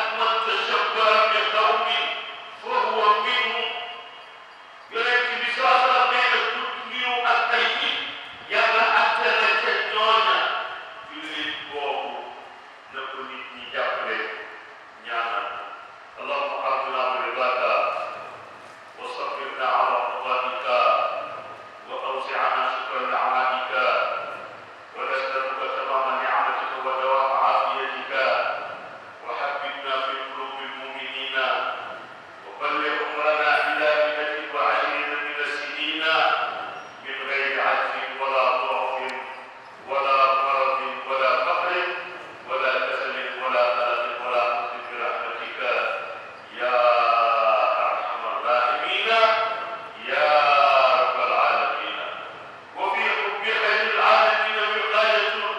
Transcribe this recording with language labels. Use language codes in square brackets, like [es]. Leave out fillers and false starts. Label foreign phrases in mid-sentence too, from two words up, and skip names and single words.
[ar] من تشبه ب قوم ف هو منهم [wo] yonent bi saa sala nee na du niroo ak ay nit yàlla attale ca ñooña jullit boobu na ko nit ñi jàppale ñaanal [ar] اللهم أرضنا ب رضاك و صبرنا على قضائك و و أوسعنا شكر نعمتك و نسألك تمام نعمتك و دوام عافيتك و حببنا في قلوب المؤمنين و بلغ عمرنا إلى مائة و عشرين من السنين من غير عجز ولا ضعف ولا مرض ولا فقر ولا كسل ولا قلق ولا حزن برحمتك يا ارحم الراحمين يا رب العالمين وفي حب خير العالمين وقاية